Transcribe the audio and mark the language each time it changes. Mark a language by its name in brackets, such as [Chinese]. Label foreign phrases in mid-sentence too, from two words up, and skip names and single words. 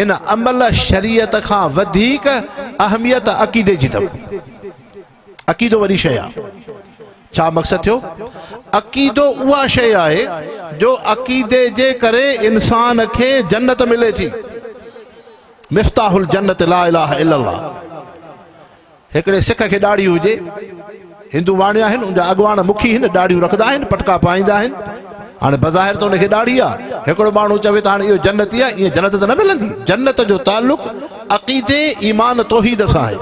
[Sindhi] इन अमल शरीयत खां वधीक अहमियत अक़ीदे जी अथव। अक़ीदो वॾी शइ आहे। छा मक़सदु थियो? अक़ीदो उहा शइ आहे जो अक़ीदे जे करे इंसान खे जन्नत मिले थी। [Arabic] مفتاح الجنة لا إله إلا الله. [Sindhi] हिकिड़े सिख खे ॾाढ़ी हुजे, हिंदू वाणिया आहिनि, उनजा अॻवान मुखी आहिनि, ॾाढ़ियूं रखंदा आहिनि, पटका पाईंदा आहिनि। हाणे बज़ाहिर त उनखे ॾाढ़ी आहे, हिकिड़ो माण्हू चवे त हाणे इहो जन्नती आहे, ईअं जन्नत त न मिलंदी। जन्नत जो ताल्लुक़ अक़ीदे, ईमान, तौहीद सां आहे।